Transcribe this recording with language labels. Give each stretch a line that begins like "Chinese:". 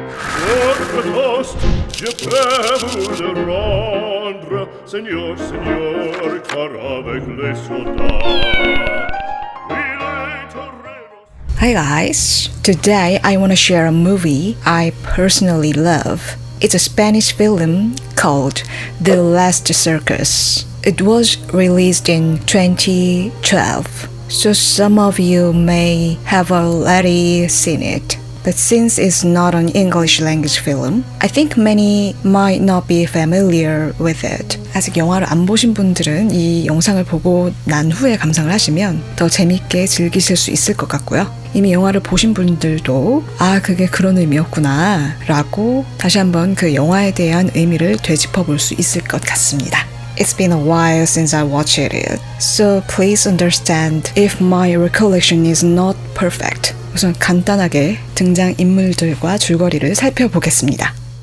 French: votre toast, je peux vous le rendre, Seigneur, Seigneur, car avec les soldats, il est torero.
English: Hi guys, today I want to share a movie I personally love. It's a Spanish film called The Last Circus. It was released in 2012, so some of you may have already seen it. But since it's not an English language film, I think many might not be familiar with it.
Korean: 아직 영화를 안 보신 분들은 이 영상을 보고 난 후에 감상을 하시면 더 재밌게 즐기실 수 있을 것 같고요. 이미 영화를 보신 분들도 아, 그게 그런 의미였구나 라고 다시 한번 그 영화에 대한 의미를 되짚어 볼 수 있을 것 같습니다.
English: It's been a while since I watched it, so please understand if my recollection is not perfect.
Korean: 우선 간단하게 등장인물들과 줄거리를 살펴보겠습니다.